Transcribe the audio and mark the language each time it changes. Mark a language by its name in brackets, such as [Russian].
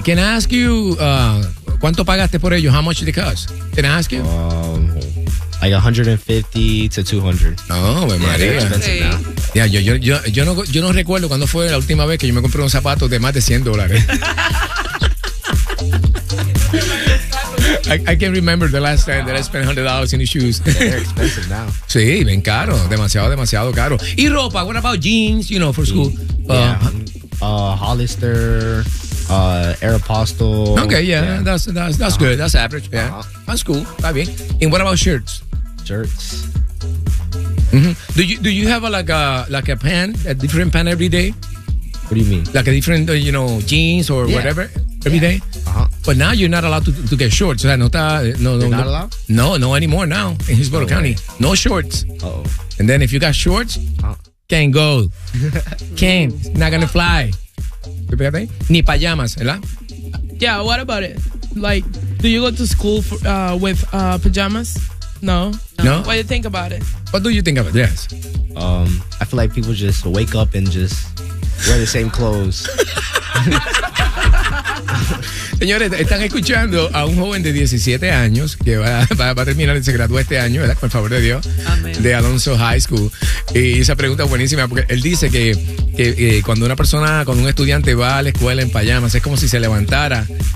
[English] Can I ask you, [Spanish] ¿cuánto pagaste por ellos? [English] How much did it cost? Can I ask you? Like 150 to 200. Oh, my yeah, God. [Spanish] Yeah, yo no recuerdo cuando fue la última vez que yo me compré un zapato de más de $100. [English] I can't remember the last time that I spent $100 in the shoes. They're expensive now. [Spanish] Sí, bien caro. Demasiado, demasiado caro. ¿Y ropa? [English] What about jeans, you know, for school? Yeah. Hollister, Aeropostale. Okay, yeah. That's uh-huh. good. That's average. Yeah. Uh-huh. That's cool. [Spanish] Está bien. [English] And what about shirts? Shirts. Mm-hmm. Do you have a, like a pan, a different pan every day? What do you mean? Like a different, you know, jeans or whatever every day? Uh-huh. But now you're not allowed to get shorts. You're not allowed? No anymore now in Hillsborough County. No shorts. Uh-oh. And then if you got shorts, can't go. Can't. Not gonna fly. [Spanish] Ni pajamas, ¿verdad? [English] Yeah, what about it? Like, do you go to school for, with pajamas? No. What do you think about it? What do you think about it? Yes. I feel like people just wake up and just wear the same clothes. [Spanish] Señores, están escuchando a un joven de 17 años que va a terminar, se graduó este año, ¿verdad? Por favor de Dios. Amén. De Alonso High School. Y esa pregunta es buenísima porque él dice que cuando una persona, cuando un estudiante va a la escuela en pyjamas, es como si se levantara.